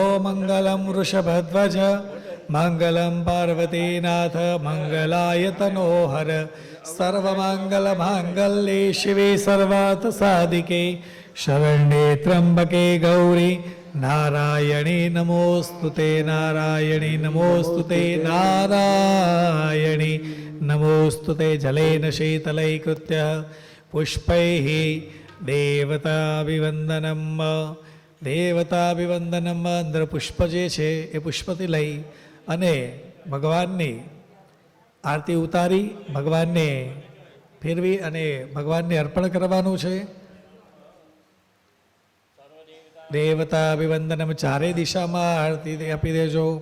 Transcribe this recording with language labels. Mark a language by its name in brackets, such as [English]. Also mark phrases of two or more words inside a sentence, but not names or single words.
[Sanskrit] मंगलम वृषभध्वज मंगलम पार्वतीनाथ मंगलाय तनोहर सर्वमंगल मांगल्ये शिवे सर्वार्थ साधिके शरण्ये त्र्यंबके गौरी नारायणी नमोस्तुते नारायणी नमोस्तुते नारायणी नमोस्तुते जलेन शीतलैकृत्य पुष्पैः [Gujarati] देवताभिवंदनम અંદર પુષ્પ જે છે એ પુષ્પથી લઈ અને ભગવાનની આરતી ઉતારી ભગવાનને ફેરવી અને ભગવાનને અર્પણ કરવાનું છે. દેવતા અભિવંદનમ ચારે દિશામાં આરતી આપી દેજો.